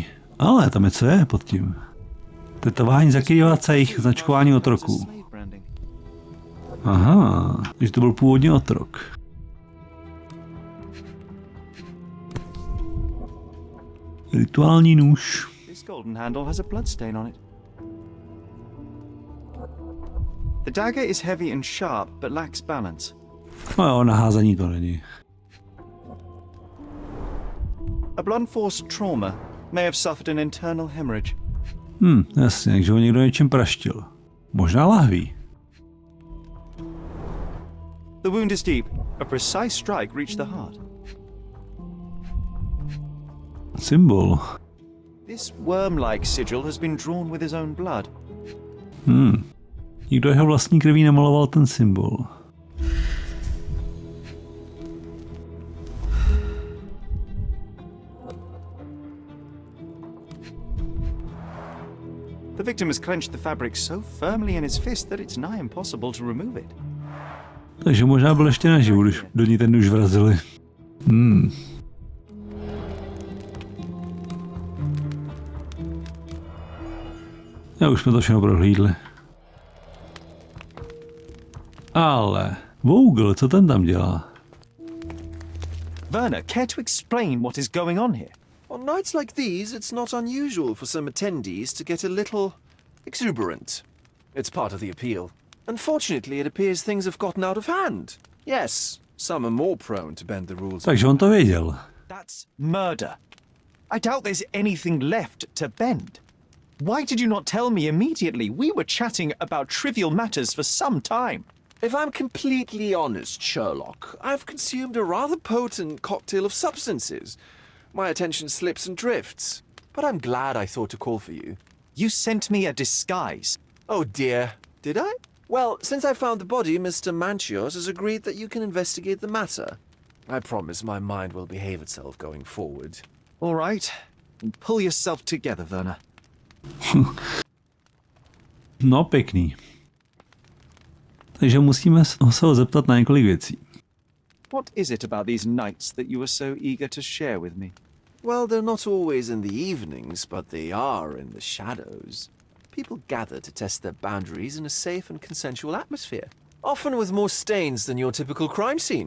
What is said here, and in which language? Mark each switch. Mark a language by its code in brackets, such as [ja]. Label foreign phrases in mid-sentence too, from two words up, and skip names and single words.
[cs] Ale tam je co je pod tím. Tetování zakrývá jejich značkování otroků. Aha, takže to byl původně otrok. Rituální nůž. [en] This golden handle has a blood stain on it. The dagger is heavy and sharp, but lacks balance. [cs] No jo, naházení to není. [en] A blunt force trauma may have suffered an internal hemorrhage. [cs] Jasně, takže ho někdo něčím praštil. Možná lahví. [en] The wound is deep. A precise strike reached the heart. Symbol. This worm-like sigil has been drawn with his own blood. [cs] Nikdo jeho vlastní krví nemaloval ten symbol. [en] The victim has clenched the fabric so firmly in his fist that it's nigh impossible to remove it. [cs] Takže možná byl ještě naživu, když do ní ten nůž vrazili. Já už jsme to všechno prohlídli. Ale Vogel, co ten tam dělá? [en] Werner, care to explain what is going on here? On nights like these, it's not unusual for some attendees to get a little exuberant. It's part of the appeal. Unfortunately, it appears things have gotten out of hand. Yes, some are more prone to bend the rules. [cs] Takže on to věděl. [en] That's murder. I doubt there's anything left to bend. Why did you not tell me immediately? We were chatting about trivial matters for some time. If I'm completely honest, Sherlock, I've consumed a rather potent cocktail of substances. My attention slips and drifts. But I'm glad I thought to call for you. You sent me a disguise. Oh dear, did I? Well, since I found the body, Mr. Manchia has agreed that you can investigate the matter. I promise my mind will behave itself going forward. All right. Pull yourself together, Werner. [cs] No, pěkný. Takže musíme se ho zeptat na několik věcí. [en] What is it about these nights that you were so eager to share with me? Well, they're not always in the evenings, but they are in the shadows. People gather to test their boundaries in a safe and consensual atmosphere, often with more stains than your typical crime scene.